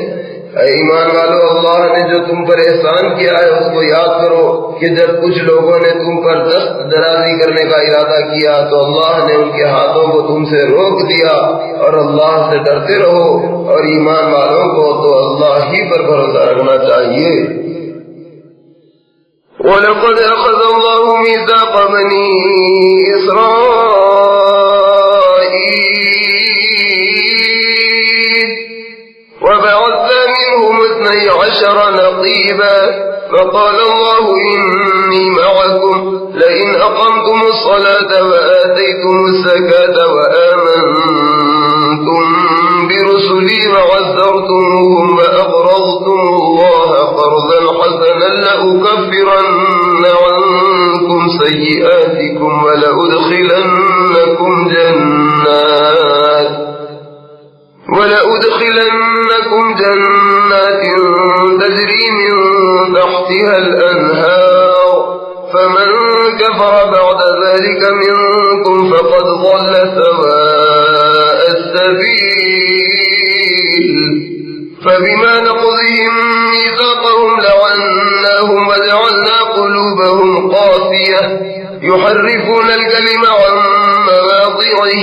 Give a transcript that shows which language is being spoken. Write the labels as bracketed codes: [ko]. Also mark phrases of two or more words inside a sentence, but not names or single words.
[hi] ईमान वालों, अल्लाह ने जो तुम पर एहसान किया है उसको याद करो कि जब कुछ लोगों ने तुम पर दस्त दराजी करने का इरादा किया तो अल्लाह ने उनके हाथों को तुमसे रोक दिया। और अल्लाह से डरते रहो और ईमान वालों को तो अल्लाह ही पर भरोसा रखना चाहिए। [ar] ولقد أخذ الله ميثاق بني إسرائيل وبعثنا منهم 12 نقيبا فقال الله إني معكم لئن أقمتم الصلاة وآتيتم الزكاة وآمنتم برسلي وعزرتموهم وأقرضتم الله قرضا حسنا لأكفرن عنكم سيئاتكم ولأدخلنكم جنات تجري من تحتها الأنهار فمن كفر بعد ذلك منكم فقد ضل سواء السبيل فبما نقضهم ميثاقهم لعناهم وجعلنا قلوبهم قاسية يحرفون الكلم عن مواضعه